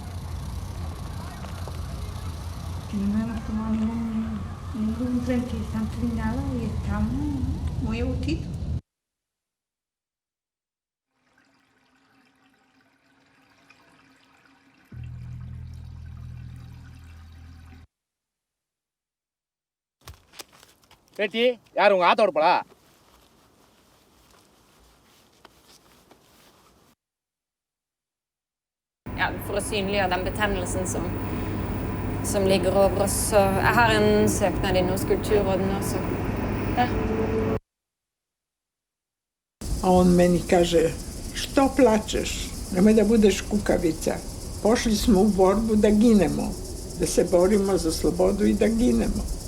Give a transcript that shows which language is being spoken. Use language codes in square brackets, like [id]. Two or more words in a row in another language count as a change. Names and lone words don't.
[es] Que no hemos tomado ningún tranquilizante ni nada y estamos muy a gustito. Betty, yaru nga torpala. [no] Ja, for å synliggjøre den betennelsen som ligger over oss. Så jeg har en søknad inn hos Kulturråden også. Ja. [sr] A on meni kaže, što plačeš? Nemoj da budeš kukavica. Pošli smo u borbu da ginemo, da se borimo za slobodu i da ginemo.